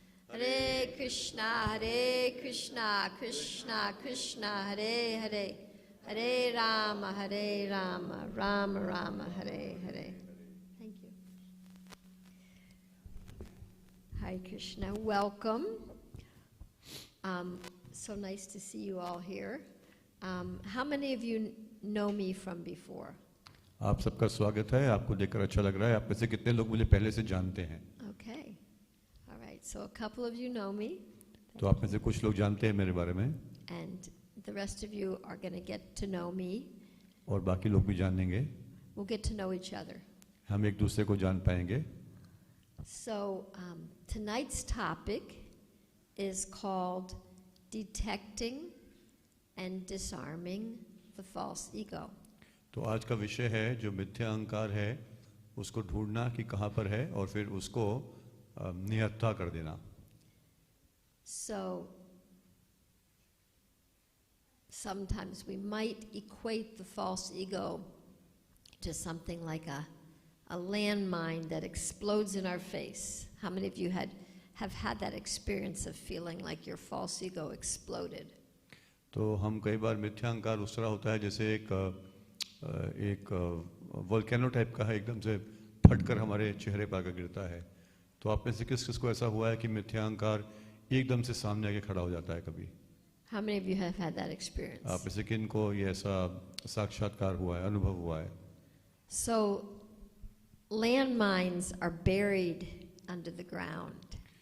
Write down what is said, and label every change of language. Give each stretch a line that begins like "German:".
English: Hare Krishna Krishna Krishna Hare Hare, Hare Rama, Rama Rama, Hare Hare. Thank you. Hare Krishna, welcome. So nice to see you all here. How many of you know me from before?
Hindi: आप सबका स्वागत है. आपको देखकर अच्छा लग रहा है. आप में से कितने लोग मुझे पहले से जानते हैं?
English: Okay. All right. So a couple of you know me.
Hindi: तो आप में से कुछ लोग जानते हैं मेरे बारे में.
English: And the rest of you are going to get to know me.
Hindi: और बाकी लोग भी जानेंगे.
English: We'll get to know each other.
Hindi: हम एक दूसरे को जान पाएंगे.
English: So tonight's topic is called Detecting and Disarming the False Ego.
Hindi: तो आज का विषय है जो मिथ्या अहंकार है, उसको ढूंढना कि कहाँ पर है, और फिर उसको निहत्था कर देना.
English: So sometimes we might equate the false ego to something like a landmine that explodes in our face. How many of you have had that experience of feeling like your false ego exploded?
Hindi: तो हम कई बार मिथ्या अहंकार उस तरह होता है जैसे एक वोल्केनो टाइप का है, एकदम से फटकर हमारे चेहरे पर आकर गिरता है। तो आप में से किस किस को ऐसा हुआ है कि मिथ्या अहंकार एकदम से सामने आके खड़ा हो जाता है कभी?
English: How many of you have had that experience?
Hindi: आप में से किन को ये ऐसा साक्षात्कार हुआ है, अनुभव हुआ है?
English: So landmines are buried under the ground.